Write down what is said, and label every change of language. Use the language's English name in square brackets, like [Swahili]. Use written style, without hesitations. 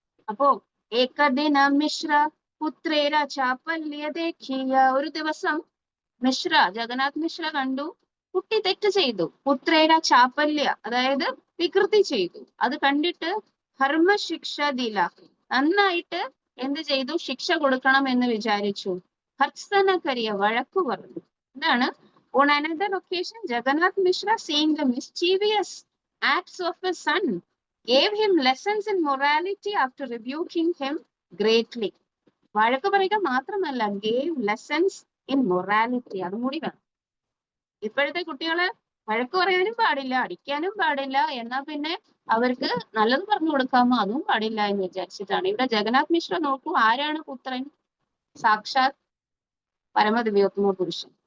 [Malayalam] അപ്പോ [Bangla] ഏകദിന മിശ്ര പുത്രേര ചാപല്യ ദേഖിയ, [Malayalam] ഒരു ദിവസം മിശ്ര, ജഗന്നാഥ് മിശ്ര കണ്ടു കുട്ടി തെറ്റ് ചെയ്തു. [Bangla] പുത്രേര ചാപല്യ, [Malayalam] അതായത് വികൃതി ചെയ്തു. അത് കണ്ടിട്ട് [Bangla] ധർമ്മ ശിക്ഷ ദില, [Malayalam] നന്നായിട്ട് എന്ത് ചെയ്തു? ശിക്ഷ കൊടുക്കണം എന്ന് വിചാരിച്ചു. [Bangla] ഭർസന കരിയ, [Malayalam] വഴക്കു പറഞ്ഞു. എന്താണ്? [English] On another occasion, Jagannath Mishra, seeing the mischievous acts of his son, gave him lessons in morality after rebuking him greatly. [Malayalam] വഴക്ക് പറയുക മാത്രമല്ല, [English] gave lessons in morality, [Malayalam] അതും കൂടി വേണം. ഇപ്പോഴത്തെ കുട്ടികളെ വഴക്ക് പറയാനും പാടില്ല, അടിക്കാനും പാടില്ല, എന്നാ പിന്നെ അവർക്ക് നല്ലത് പറഞ്ഞു കൊടുക്കാമോ അതും പാടില്ല എന്ന് വിചാരിച്ചിട്ടാണ്. ഇവിടെ ജഗന്നാഥ് മിശ്ര നോക്കൂ, ആരാണ് പുത്രൻ? സാക്ഷാത് പരമദിവ്യോത്തമ പുരുഷൻ.